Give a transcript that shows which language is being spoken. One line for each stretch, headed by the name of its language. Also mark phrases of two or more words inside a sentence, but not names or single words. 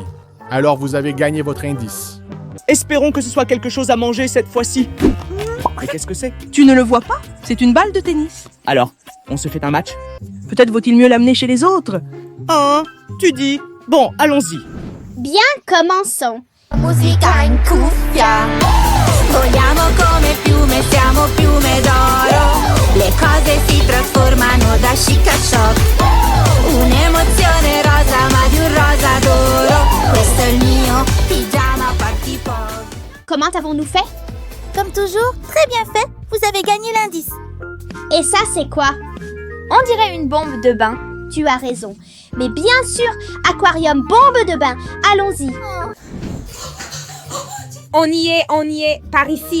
French: Alors vous avez gagné votre indice. Espérons que ce soit quelque chose à manger cette fois-ci. Mais qu'est-ce que c'est? Tu ne le vois pas? C'est une balle de tennis. Alors, on se fait un match? Peut-être vaut-il mieux l'amener chez les autres. Hein? Tu dis? Bon, allons-y. Bien, commençons.
Italian: Musica in cuffia. Vogliamo come piume, siamo piume d'oro. Le cose si trasformano da chic a shock. Un'emozione rosa, ma di un rosa d'oro. Questo è il mio pigiama party pop.
French: Comment avons-nous fait? Comme toujours, très bien fait. Vous avez gagné l'indice. Et ça, c'est quoi? On dirait une bombe de bain. Tu as raison. Mais bien sûr, aquarium bombe de bain. Allons-y. On y est, par ici.